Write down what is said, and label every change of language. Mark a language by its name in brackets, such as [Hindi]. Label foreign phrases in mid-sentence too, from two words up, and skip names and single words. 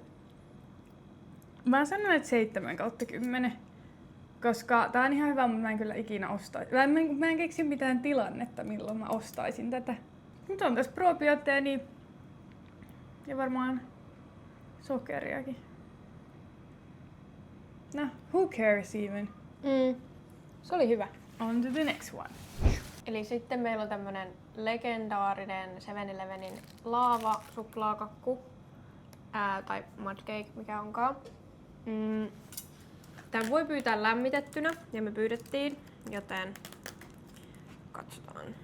[Finnish] Mä sanon, että 7/10. Koska tää on ihan hyvä, mutta mä en kyllä ikinä ostaisi. Mä en keksi mitään tilannetta, milloin mä ostaisin tätä. Nyt on tässä probiootteja ja varmaan sokeriakin. [English] No, who cares even? [Finnish] Se oli hyvä. [English] On to the next one. [Finnish] Eli sitten meillä on tämmönen legendaarinen 7-Elevenin laava suklaakakku. Tai mudcake, mikä onkaan. Tän voi pyytää lämmitettynä ja me pyydettiin, joten katsotaan.